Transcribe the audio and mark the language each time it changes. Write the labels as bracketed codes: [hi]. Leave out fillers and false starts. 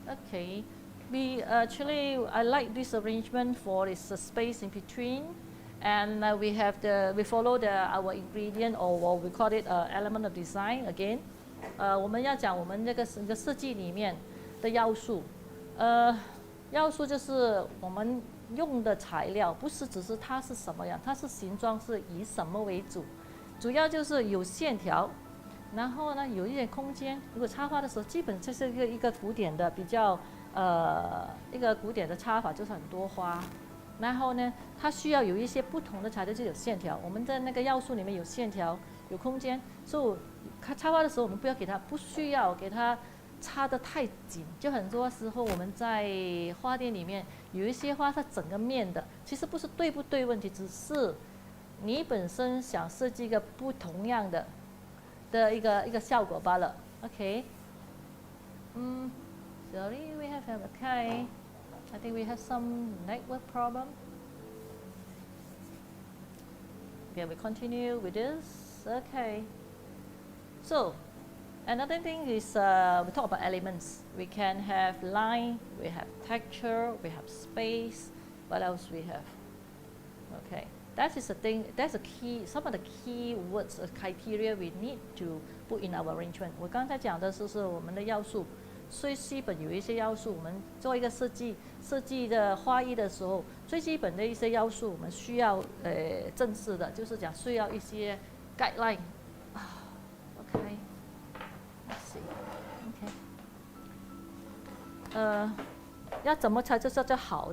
[en] Okay, I like this arrangement for its space in between, and we follow our ingredient or what we call it element of design again. [zh] 我们要讲我们这个设计里面的要素，要素就是我们用的材料不是只是它是什么样，它是形状是以什么为主，主要就是有线条，然后呢有一点空间。如果插花的时候，基本就是一个古典的比较一个古典的插法，就是很多花，然后呢，它需要有一些不同的材料，就有线条。我们的那个要素里面有线条，有空间，所以插花的时候，我们不需要给它插得太紧。就很多时候我们在花店里面有一些花，它整个面的，其实不是对不对问题，只是你本身想设计一个不同样的一个效果罢了。 [en] OK， sorry, we have okay. I think we have some network problem. Okay, we continue with this. Okay. So, another thing is we talk about elements. We can have line, we have texture, we have space. What else we have? Okay, that is the thing. That's a key. Some of the key words, criteria we need to put in our arrangement. [zh] 我刚才讲的是我们的要素。最基本有一些要素，我们做一个设计的花艺的时候，最基本的一些要素，我们需要正式的，就是讲需要一些 guideline。 [en] OK，let's see，OK， [zh] 要怎么才叫好？